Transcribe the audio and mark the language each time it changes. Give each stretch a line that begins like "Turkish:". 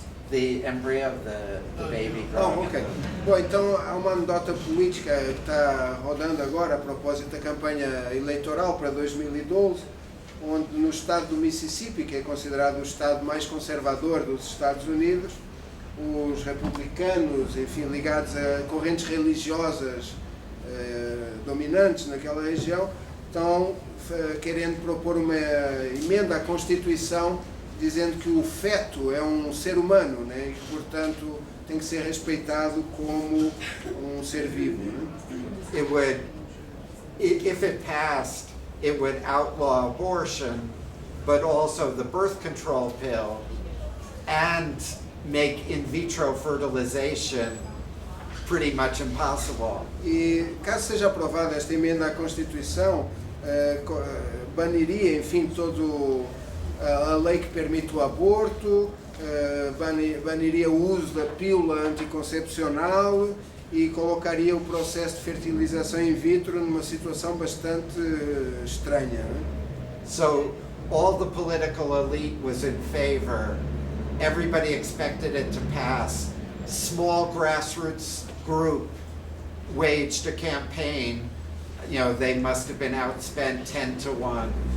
English: The embryo, the baby growing. Oh, ok.
Portuguese: Bom, então há uma anedota política que está rodando agora a propósito da campanha eleitoral para 2012, onde no estado do Mississippi, que é considerado o estado mais conservador dos Estados Unidos, os republicanos, enfim, ligados a correntes religiosas dominantes naquela região, estão querendo propor uma emenda à Constituição dizendo que o feto é um ser humano, né, e, portanto, tem que ser respeitado como um ser vivo. Né?
English: It would, if it passed, it would outlaw abortion, but also the birth control pill, and make in vitro fertilization pretty much impossible.
Portuguese: E caso seja aprovada esta emenda à Constituição, baniria, enfim, todo a lei que permite o aborto, baniria o uso da pílula anticoncepcional e colocaria o processo de fertilização in vitro numa situação bastante estranha. Né?
English: So all the political elite was in favor. Everybody expected it to pass. Small grassroots group waged a campaign. You know, they must have been outspent 10-1.